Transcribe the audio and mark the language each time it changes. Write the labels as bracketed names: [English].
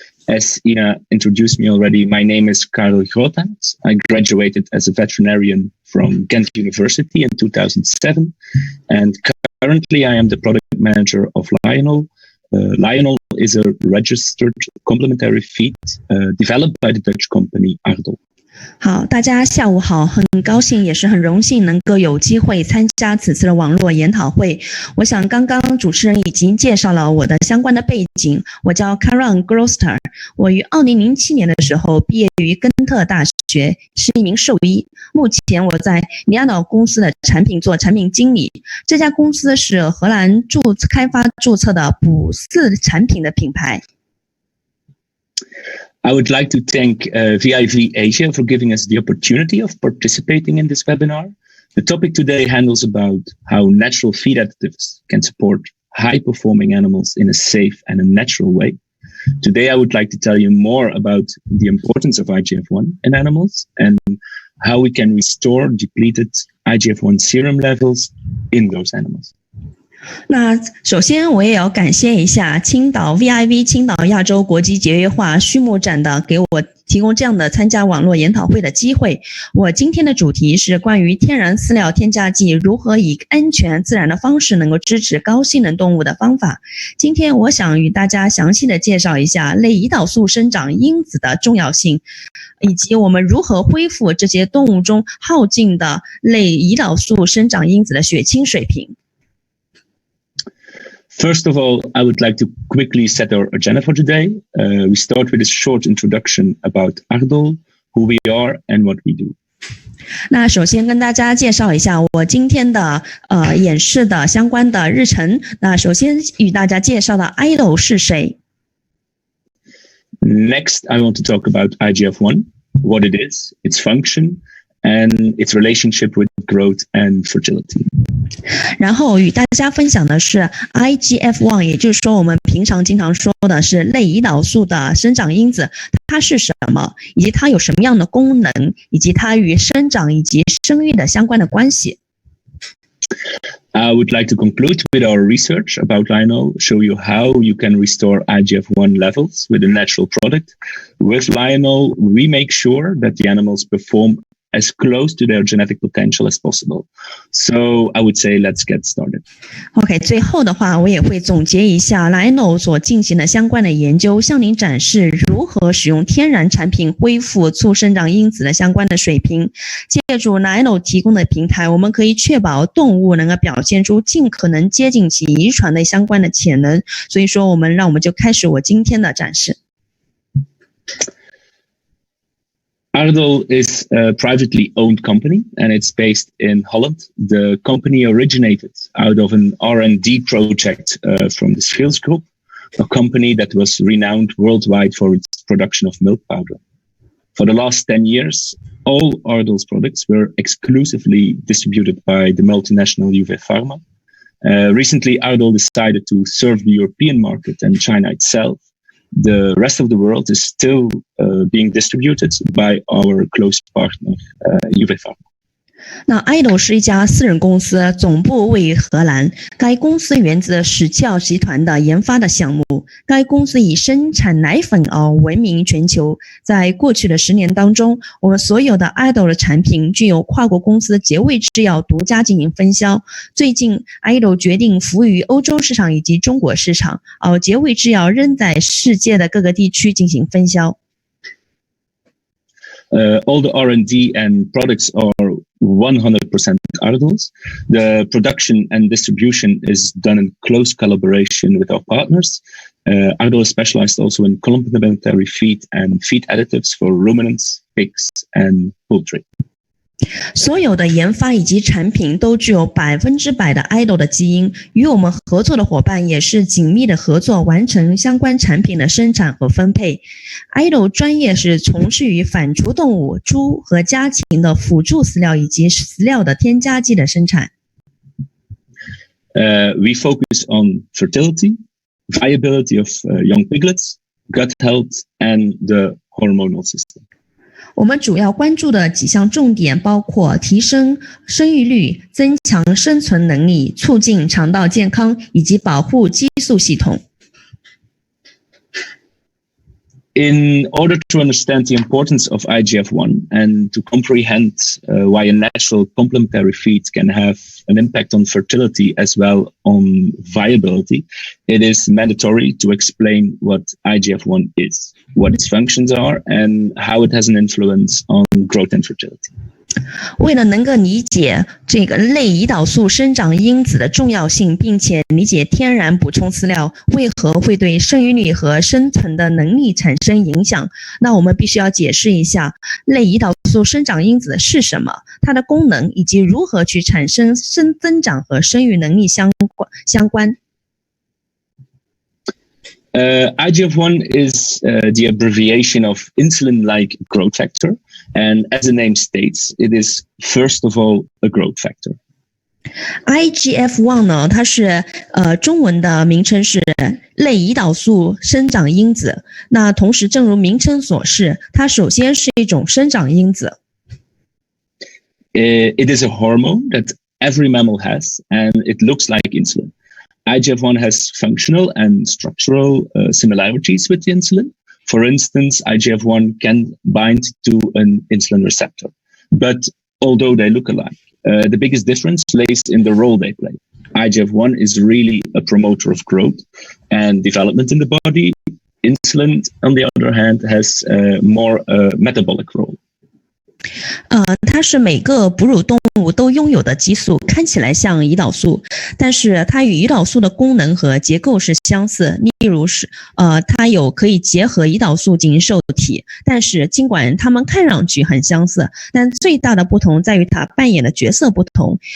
[English] As Ina introduced me already, my name is Karel Groothuis. I graduated as a veterinarian from Ghent University in 2007, and currently I am the product manager of Lionel. Lionel is a registered complementary feed developed by the Dutch company Ardol. [Chinese] 好，大家下午好，很高兴也是很荣幸能够有机会参加此次的网络研讨会。我想刚刚主持人已经介绍了我的相关的背景，我叫 Karen Groster， 我于2007年的时候毕业于根特大学，是一名兽医。目前我在尼亚脑公司的产品做产品经理，这家公司是荷兰开发注册的捕饲产品的品牌。 [English] I would like to thank VIV Asia for giving us the opportunity of participating in this webinar. The topic today handles about how natural feed additives can support high-performing animals in a safe and a natural way. Today, I would like to tell you more about the importance of IGF-1 in animals and how we can restore depleted IGF-1 serum levels in those animals. [Chinese] 那首先我也要感谢一下青岛 VIV 青岛亚洲国际节约化畜牧展的给我提供这样的参加网络研讨会的机会。我今天的主题是关于天然饲料添加剂如何以安全自然的方式能够支持高性能动物的方法。今天我想与大家详细的介绍一下类胰岛素生长因子的重要性，以及我们如何恢复这些动物中耗尽的类胰岛素生长因子的血清水平。 [English] First of all, I would like to quickly set our agenda for today. We start with a short introduction about Ardol, who we are and what we do. [Chinese] 那首先跟大家介绍一下我今天的演示的相关的日程。那首先与大家介绍的 Ardol 是谁。 [English] Next, I want to talk about IGF-1, what it is, its function, and its relationship with growth and fertility. [Chinese] 然后与大家分享的是 IGF-1， 也就是说我们平常经常说的是类胰岛素的生长因子，它是什么，以及它有什么样的功能，以及它与生长以及生育的相关的关系。 [English] I would like to conclude with our research about Lionel, show you how you can restore IGF-1 levels with a natural product. With Lionel, we make sure that the animals perform as close to their genetic potential as possible. So I would say let's get started. [Chinese] OK， 最后的话，我也会总结一下 Lionel 所进行的相关的研究，向您展示如何使用天然产品恢复促生长因子的相关的水平。借助 Lionel 提供的平台，我们可以确保动物能够表现出尽可能接近其遗传的相关的潜能。所以说，让我们就开始我今天的展示。 [English] Ardol is a privately owned company and it's based in Holland. The company originated out of an R&D project from the Scheels Group, a company that was renowned worldwide for its production of milk powder. For the last 10 years, all Ardol's products were exclusively distributed by the multinational Juve Pharma. Recently, Ardol decided to serve the European market and China itself. The rest of the world is still being distributed by our close partner, Juve Pharma. [Chinese] 那 Ardol 是一家私人公司，总部位于荷兰。该公司源自史教集团的研发的项目。该公司以生产奶粉而闻名全球。在过去的10年当中，我们所有的 Ardol 的产品具有跨国公司杰卫制药独家进行分销。最近 Ardol 决定服务于欧洲市场以及中国市场，而杰卫制药仍在世界的各个地区进行分销。 [English] All the R&D and products are 100% Ardol's. The production and distribution is done in close collaboration with our partners. Ardol is specialized also in complementary feed and feed additives for ruminants, pigs, and poultry. [Chinese] 所有的研发以及产品都具有100%的 Ardol 的基因，与我们合作的伙伴也是紧密的合作，完成相关产品的生产和分配。 Ardol 专业是从事于反刍动物、猪和家禽的辅助饲料以及饲料的添加剂的生产。 [English] We focus on fertility, viability of young piglets, gut health, and the hormonal system. [Chinese] 我们主要关注的几项重点包括提升生育率、增强生存能力、促进肠道健康以及保护激素系统。 [English] In order to understand the importance of IGF-1 and to comprehend why a natural complementary feed can have an impact on fertility as well on viability, it is mandatory to explain what IGF-1 is, what its functions are, and how it has an influence on growth and fertility. [Chinese] 为了能够理解这个类胰岛素生长因子的重要性，并且理解天然补充饲料为何会对生育率和生存的能力产生影响，那我们必须要解释一下类胰岛素生长因子是什么，它的功能以及如何去产生增长和生育能力相关。 [English] IGF-1 is the abbreviation of insulin-like growth factor, and as the name states, it is first of all a growth factor. [Chinese] IGF-1 呢，它是中文的名称是类胰岛素生长因子。那同时，正如名称所示，它首先是一种生长因子。 [English] It is a hormone that every mammal has, and it looks like insulin. IGF-1 has functional and structural similarities with insulin. For instance, IGF-1 can bind to an insulin receptor. But although they look alike, the biggest difference lays in the role they play. IGF-1 is really a promoter of growth and development in the body. Insulin, on the other hand, has more metabolic role. [Chinese] 它是每个哺乳动物都拥有的激素，看起来像胰岛素，但是它与胰岛素的功能和结构是相似。例如是它有可以结合胰岛素进行受体，但是尽管它们看上去很相似，但最大的不同在于它扮演的角色不同。